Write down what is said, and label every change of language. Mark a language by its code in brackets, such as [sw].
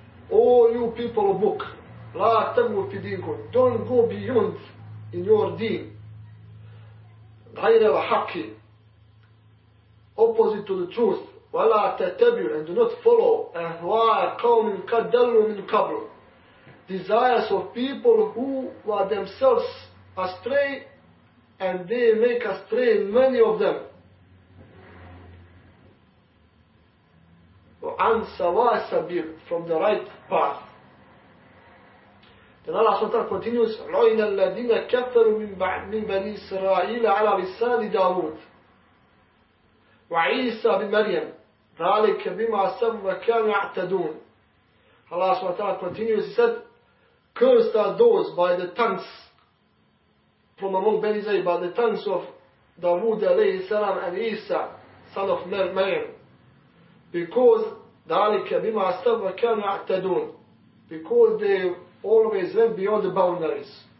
[en] O you people of book, [ar] لا تغلوا في دينكم, [en] don't go beyond in your deen, [ar] غير الحق, [en] opposite to the truth, [ar] ولا تتبعوا, [en] and do not follow [ar] أهواء قوم قد ضلوا من قبل, [en] desires of people who were themselves astray and they make astray many of them. [ar] عن سواء السبيل, [en] from the right path. Then Allah SWT continues, [ar] لعن الذين كفروا من بني إسرائيل على لسان داود وعيسى بن مريم ذلك بما عصوا وكانوا يعتدون. [en] Allah SWT continues, He said, cursed are those by the tongues from among Bani Israel, by the tongues of Dawood alayhi salam and Isa, son of Maryam, because [ar] ذلك بما عصوا وكانوا يعتدون, [en] because they always went beyond the boundaries.